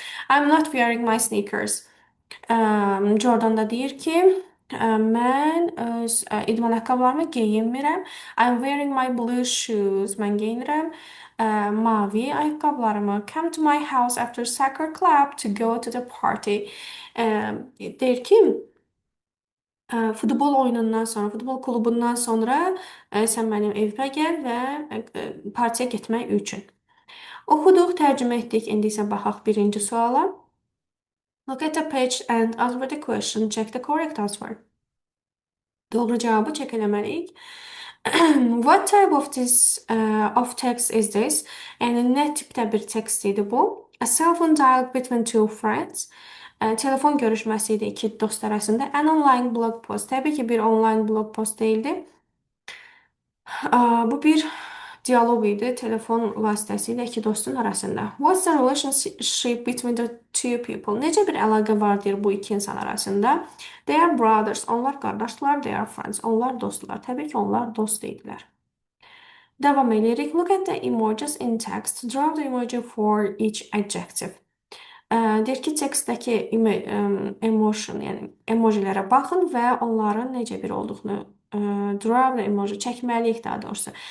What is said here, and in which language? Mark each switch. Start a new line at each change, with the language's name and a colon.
English: I'm not wearing my sneakers.
Azerbaijani: Jordan da deyir ki, mən öz idman ayaqqabılarımı geyinmirəm.
English: I'm wearing my blue shoes.
Azerbaijani: Mən geyinirəm mavi ayaqqabılarımı.
English: Come to my house after soccer club to go to the party.
Azerbaijani: Deyir ki, futbol oyunundan sonra, futbol klubundan sonra sən mənim evimə gəl və partiya getmək üçün. Oxuduq, tərcümə etdik. İndi isə baxaq birinci suala.
English: Look at the page and answer the question. Check the correct answer.
Azerbaijani: Doğru cavabı çek eləməliyik.
English: What type of of text is this?
Azerbaijani: Yəni nə tipdə bir tekst idi bu?
English: A cell phone dialogue between two friends.
Azerbaijani: Telefon görüşməsi idi iki dost arasında.
English: An online blog post.
Azerbaijani: Təbii ki, bir online blog post değildi. Bu bir diyalog idi telefon vasitəsilə iki dostun arasında.
English: What's the relationship between the two people?
Azerbaijani: Necə bir əlaqə vardır bu iki insan arasında?
English: They are brothers.
Azerbaijani: Onlar qardaşlar.
English: They are friends.
Azerbaijani: Onlar dostlar. Təbii ki, onlar dost idilər. Devam edirik.
English: Look at the emojis in text. Draw the emoji for each adjective.
Azerbaijani: Deyir ki, tekstdəki emotion, yəni emojilərə baxın və onların necə bir olduğunu
English: draw the emoji
Azerbaijani: çəkməliyik daha doğrusu.